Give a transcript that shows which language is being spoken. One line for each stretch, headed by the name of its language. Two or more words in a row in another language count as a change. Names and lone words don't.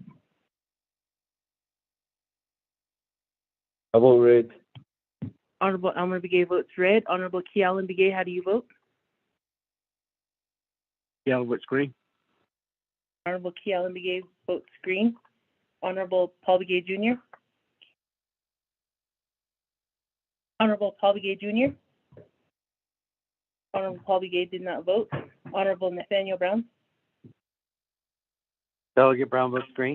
English: I vote red. Honorable Elmer Begay votes red. Honorable Kealan Begay, how do you vote? Kealan votes green. Honorable Kealan Begay votes green. Honorable Paul Begay Jr. Honorable Paul Begay Jr. Honorable Paul Begay did not vote. Honorable Nathaniel Brown. Delegate Brown votes green.